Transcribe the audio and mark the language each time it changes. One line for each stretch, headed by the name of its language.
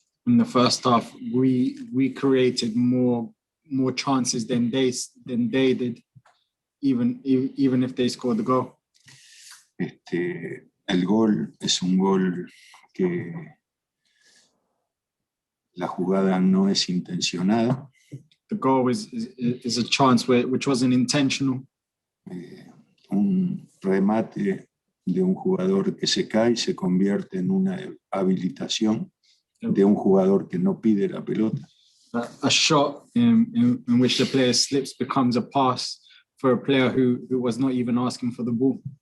English: In the first half, we created more chances than they did, even if they scored the goal.
Spanish: El gol es un gol que la jugada no es intencionada.
English: The goal is a chance which wasn't intentional.
Spanish: Un remate de un jugador que se cae se convierte en una habilitación de un jugador que no pide la pelota.
English: A shot in which the player slips becomes a pass for a player who was not even asking for the ball.